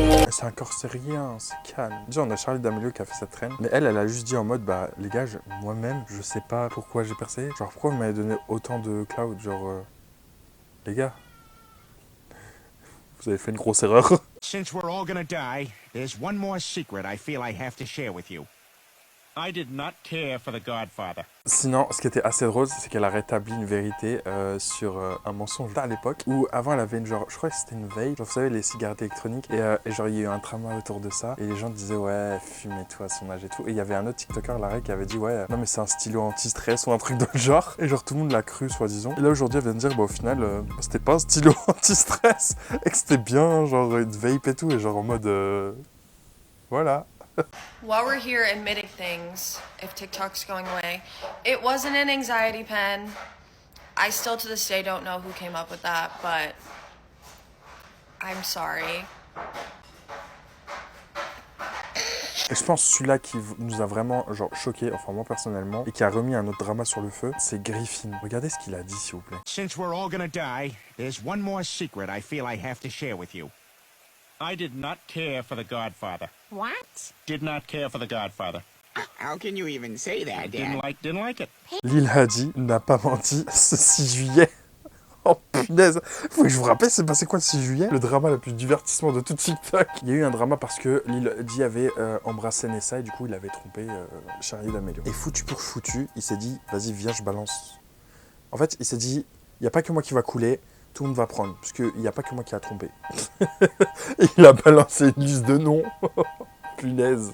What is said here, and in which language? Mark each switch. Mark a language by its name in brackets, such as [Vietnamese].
[French] C'est encore, c'est rien, c'est calme. Déjà, on a Charli D'Amelio qui a fait cette traîne, mais elle a juste dit en mode, bah les gars, moi-même, je sais pas pourquoi j'ai percé. Genre, pourquoi vous m'avez donné autant de cloud? Genre, les gars, vous avez fait une grosse erreur. [English] Since we're all gonna die, there's one more secret I feel I have to share with you. I did not care for the Godfather. [French] Sinon, ce qui était assez drôle, c'est qu'elle a rétabli une vérité sur un mensonge à l'époque, où avant elle avait une genre, je crois que c'était une veille, genre vous savez les cigarettes électroniques, et genre il y a eu un drama autour de ça, et les gens disaient ouais, fumez-toi à son âge et tout, et il y avait un autre TikToker, Larry, qui avait dit ouais, non mais c'est un stylo anti-stress ou un truc de ce genre, et genre tout le monde l'a cru soi-disant, et là aujourd'hui elle vient de dire bah au final, c'était pas un stylo anti-stress, et que c'était bien genre une vape et tout, et genre en mode voilà. [English] While we're here admitting things, if TikTok's going away, it wasn't an anxiety pen. I still to this day don't know who came up with that, but I'm sorry. [French] Et je pense celui-là qui nous a vraiment genre choqué, enfin moi personnellement, et qui a remis un autre drama sur le feu, c'est Griffin. Regardez ce qu'il a dit s'il vous plaît. [English] Since we're all gonna die, there's one more secret I feel I have to share with you. I did not care for the Godfather. What? Did not care for the Godfather. How can you even say that, Dad? Didn't like it. [French] Lil Hadi n'a pas menti ce 6 juillet. Oh punaise, faut que je vous rappelle, c'est passé quoi le 6 juillet? Le drama le plus divertissement de tout TikTok. Il y a eu un drama parce que Lil Hadi avait embrassé Nessa et du coup il avait trompé Charli D'Amelio. Et foutu pour foutu, il s'est dit, vas-y viens je balance. En fait il s'est dit, il n'y a pas que moi qui va couler, tout le monde va prendre, parce qu'il n'y a pas que moi qui a trompé. Et il a balancé une liste de noms. Punaise.